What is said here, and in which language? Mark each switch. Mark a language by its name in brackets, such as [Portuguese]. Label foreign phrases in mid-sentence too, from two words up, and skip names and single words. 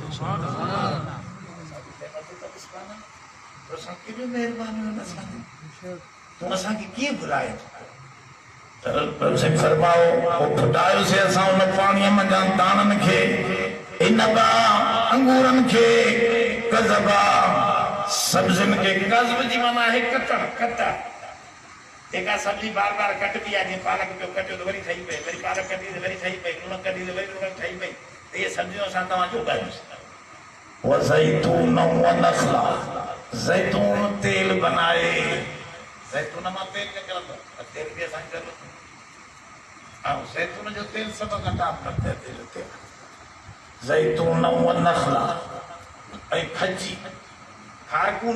[Sindhi] केॾी महिरबानी तूं असांखे कीअं घुराए फरमाओ फुटायोसीं असां उन पाणीअ मंझां दाणनि खे इनबा अंगूरनि खे कज़बा सब्जियुनि खे कज़ब जी माना आहे कटण जेका सब्जी बार बार कटबी आहे जीअं पालक पियो कटियो त वरी ठही पई वरी पालक कटी त वरी ठही पई लूण कढी त वरी लूण ठही पई त इहे सब्जियूं असां तव्हांखे उगायूंसीं [Arabic] و زيتون و نخلا [Sindhi] ज़ैतून तेल बनाए ज़ैतून मां तेल निकिरंदो तेल बि असांखे ज़रूरत ऐं ज़ैतून जो तेल सभु घटा तेल [Arabic] زيتون و نخلا [Sindhi] ऐं खजी खारकू